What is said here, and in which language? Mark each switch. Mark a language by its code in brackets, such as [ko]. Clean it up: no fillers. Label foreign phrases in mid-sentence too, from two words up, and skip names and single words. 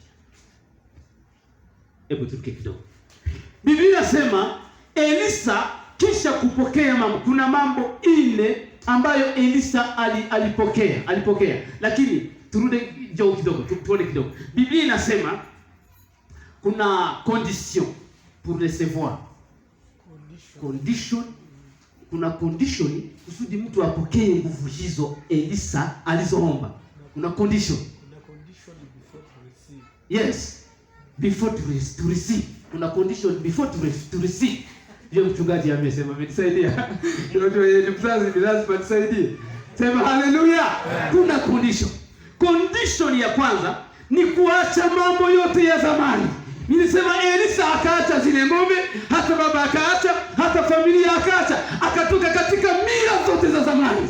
[sw] Hebu turuke kidogo. Biblia inasema Elisa kisha kupokea mambo, kuna mambo 4 ambayo Elisa alipokea. Lakini turudi kidogo, tuone kidogo. Biblia inasema kuna [fr] condition pour recevoir. [sw] Condition. Kuna condition kusudi mtu apokee nguvu hizo Elisa alizoomba. Kuna condition. Kuna [en] condition before to receive. Yes. Before to receive. [sw] Kuna [en] condition before to receive. [sw] Ndio mchungaji amesema, amenisaidia. Ndio mzazi lazima tusaidie. Sema haleluya. Kuna condition. Condition ya kwanza ni kuacha mambo yote ya zamani. Nilisema Elisa akaacha zile ng'ombe, hata baba akaacha, hata familia akaacha, akatoka katika mila zote za zamani.